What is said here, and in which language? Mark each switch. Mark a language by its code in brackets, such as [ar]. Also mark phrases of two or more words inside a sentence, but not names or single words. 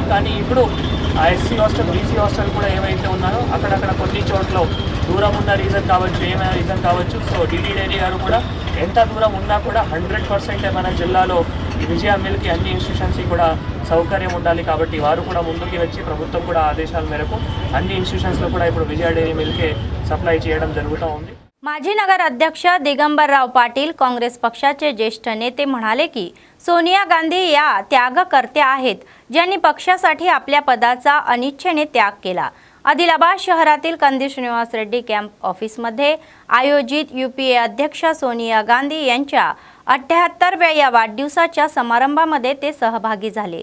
[te] కానీ ఇప్పుడు ఆ [en] SC hostel, BC hostel [te] కూడా ఏవైతే ఉన్నారో అక్కడక్కడ కొన్ని చోట్ల దూరం ఉన్న రీజన్ కావచ్చు, ఏమైనా రీజన్ కావచ్చు. సో డిడి డైరీ గారు కూడా ఎంత దూరం ఉన్నా కూడా 100% మన జిల్లాలో ఈ విజయ మిల్కి అన్ని ఇన్స్టిట్యూషన్స్కి కూడా సౌకర్యం ఉండాలి. కాబట్టి వారు కూడా ముందుకు వచ్చి ప్రభుత్వం కూడా ఆదేశాల మేరకు అన్ని ఇన్స్టిట్యూషన్స్లో కూడా ఇప్పుడు [en] Vijay dairy milkke supply [te] చేయడం జరుగుతూ ఉంది. [mr] माजी नगर अध्यक्ष दिगंबरराव पाटील काँग्रेस पक्षाचे ज्येष्ठ नेते म्हणाले की सोनिया गांधी या त्यागकर्त्या आहेत, ज्यांनी पक्षासाठी आपल्या पदाचा अनिच्छेने त्याग केला. आदिलाबाद शहरातील कंदी श्रीनिवास रेड्डी [en] camp officemadhye [mr] आयोजित यूपीए अध्यक्ष सोनिया गांधी यांच्या 78व्या या वाढदिवसाच्या समारंभामध्ये ते सहभागी झाले.